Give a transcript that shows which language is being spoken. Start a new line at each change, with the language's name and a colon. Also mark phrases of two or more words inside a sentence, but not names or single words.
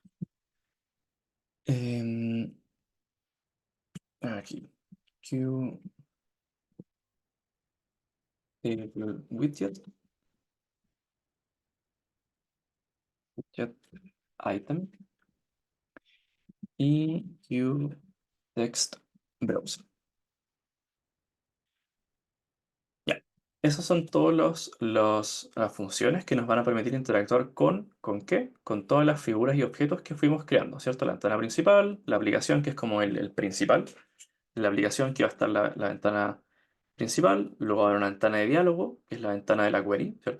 Spanish: Em, aquí, Q widget, widget item y Q text browser. Ya. Esas son todas las funciones que nos van a permitir interactuar ¿con qué? Con todas las figuras y objetos que fuimos creando, ¿cierto? La ventana principal, la aplicación que es como el principal, la aplicación que va a estar la ventana principal, luego va a haber una ventana de diálogo, que es la ventana de la query, ¿cierto?